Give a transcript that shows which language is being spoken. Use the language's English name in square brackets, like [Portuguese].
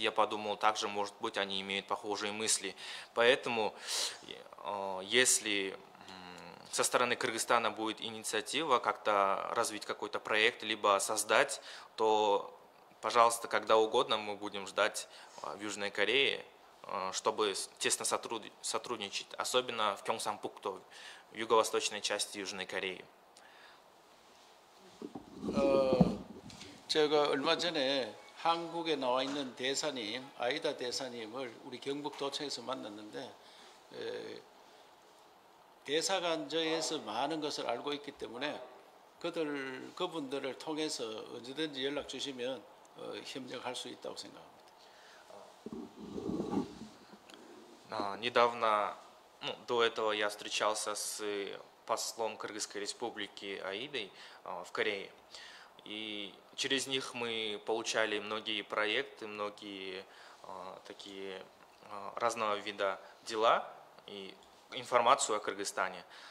[Russian] Я подумал, также, может быть, они имеют похожие мысли. Поэтому, если со стороны Кыргызстана будет инициатива как-то развить какой-то проект, либо создать, то, пожалуйста, когда угодно мы будем ждать в Южной Корее, чтобы тесно сотрудничать, особенно в Кёнсанпукто, в юго-восточной части Южной Кореи. [Korean] 제가 얼마 전에 한국에 나와 있는 대사님, 아이다 대사님을 우리 경북도청에서 만났는데, 대사관저에서 많은 것을 알고 있기 때문에 그분들을 통해서 언제든지 연락 주시면 협력할 수 있다고 생각합니다. [Russian] Недавно, до этого я встречался с послом Кыргызской республики Аидой в Корее. И через них мы получали многие проекты, многие такие разного вида дела и информацию о Кыргызстане.